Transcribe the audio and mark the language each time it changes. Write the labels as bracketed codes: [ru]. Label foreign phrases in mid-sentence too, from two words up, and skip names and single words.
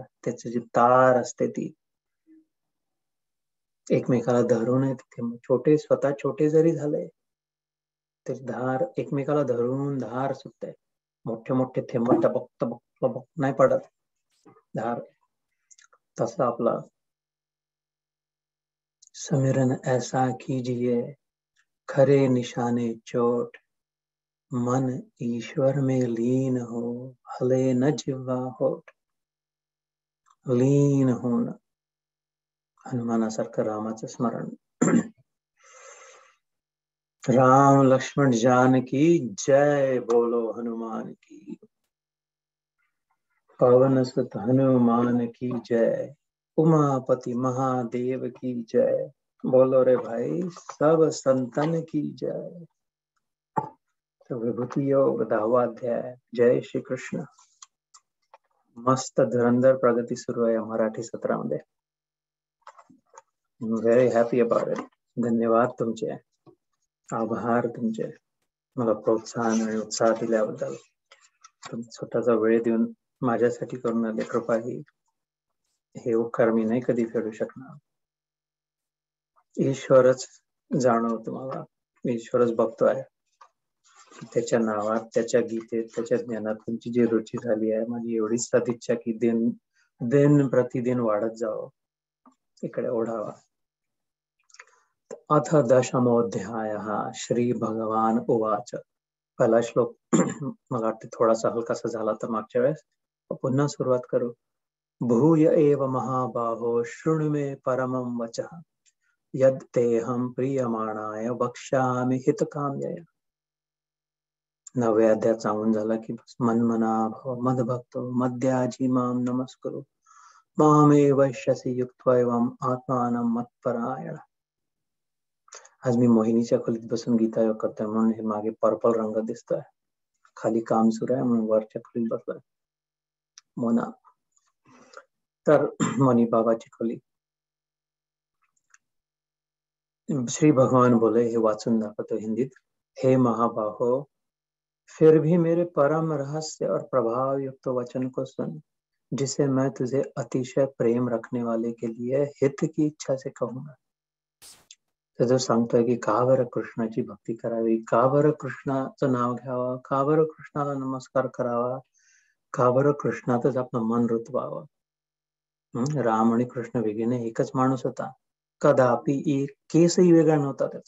[mr] त्याची जी तार असते ती एकमेकाला धरून आहे. थेंब छोटे, स्वतः छोटे जरी झाले तरी धार एकमेकाला धरून धार सुटते. मोठे मोठे थेंब टपक टपक टपक नाही पडत धार. तसा आपला [hi] समिरन ऐसा कीजिए खरे निशाने चोट, मन ईश्वर में लीन हो, हले न जिव्हा होठ. [mr] लीन होणं, हनुमानासारखं रामाचं स्मरण. [hi] राम लक्ष्मण जानकी जय बोलो हनुमान की. पवन सुत हनुमान की जय, उमापति महादेव की जय. बोलो रे भाई, सब संतन की जय. तो विभूति योग 10वां अध्याय. जय श्री कृष्ण. [mr] मस्त धुरंधर प्रगती सुरू आहे मराठी सत्रामध्ये. [en] very happy about it. [mr] धन्यवाद तुमचे, आभार तुमचे, मला प्रोत्साहन आणि उत्साह दिल्याबद्दल. स्वतःचा वेळ देऊन माझ्यासाठी करून आले कृपा ही, हे उपकार मी नाही कधी फेडू शकणार. ईश्वरच जाणव तुम्हाला, ईश्वरच बघतोय. त्याच्या नावात, त्याच्या गीतेत, त्याच्या ज्ञानात तुमची जी रुची झाली आहे, माझी एवढीच सदिच्छा की दिन प्रतिदिन वाढत जावं, इकडे ओढावा. [sa] अथ दशमोऽध्यायः श्री भगवान उवाच. [mr] पहिला श्लोक मला वाटतं थोडासा हलकासा झाला तर मागच्या वेळेस, पुन्हा सुरुवात करू. [sa] भूय एव महाबाहो शृणु मे परमं वचः यद् तेऽहं प्रीयमाणाय वक्ष्यामि हितकाम्यया. [mr] 9व्या अध्यायात सांगून झाला की [sa] मन्मना भव मद्भक्तो मद्याजी मां नमस्कुरु मामे वैश्यसि युक्त्वैवम् आत्मानं मत्परायण. [mr] आज मी मोहिनीच्या खोलीत बसून गीता योग करतोय म्हणून हे मागे पर्पल रंग दिसतोय. खाली काम सुरू आहे म्हणून वरच्या खोलीत बसलोय. मोना तर मनी बाबाची खोली. श्री भगवान बोले, हे वाचून दाखवतो हिंदीत. [hi] हे महाबाहो, फिर भी मेरे परम रहस्य और प्रभाव युक्त वचन को सुन, जिसे मैं तुझे अतिशय प्रेम रखने वाले के लिए हित की इच्छा से कहूंगा. [mr] तर जो सांगतोय की का बरं कृष्णाची भक्ती करावी, का बरं कृष्णाचं नाव घ्यावं, का बरं कृष्णाला नमस्कार करावा, का बरं कृष्णातच आपलं मन रुतवावं. राम आणि कृष्ण वेगळे एकच माणूस होता. कदापि एक केसही वेगळा नव्हता त्याचा.